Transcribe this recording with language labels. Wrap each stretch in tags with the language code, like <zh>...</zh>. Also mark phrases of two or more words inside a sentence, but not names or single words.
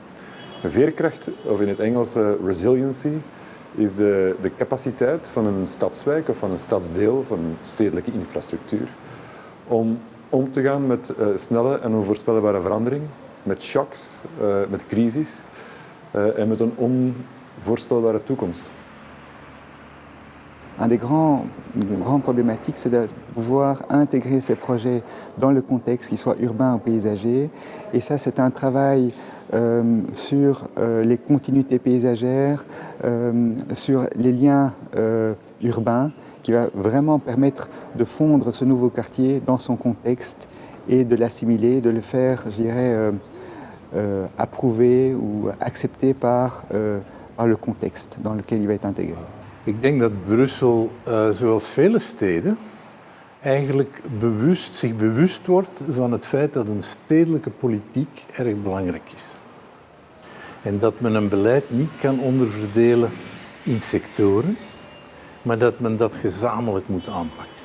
<nl>Veerkracht, of in het Engels resiliency, is de capaciteit van een stadswijk of van een stadsdeel, van een stedelijke infrastructuur, om te gaan met snelle en onvoorspelbare verandering, met shocks, met crisis en met een onvoorspelbare toekomst.</nl> <fr>Une grande problématique, c'est de pouvoir intégrer ces projets dans le contexte, qu'il soit urbain ou paysager. Et ça, c'est un travail sur les continuités paysagères, sur les liens urbains, qui va vraiment permettre de fondre ce nouveau quartier dans son contexte et de l'assimiler, de le faire, je dirais, approuver ou accepter par le contexte dans lequel il va être intégré.</fr> <nl>Ik denk dat Brussel, zoals vele steden, eigenlijk zich bewust wordt van het feit dat een stedelijke politiek erg belangrijk is. En dat men een beleid niet kan onderverdelen in sectoren, maar dat men dat gezamenlijk moet aanpakken.</nl>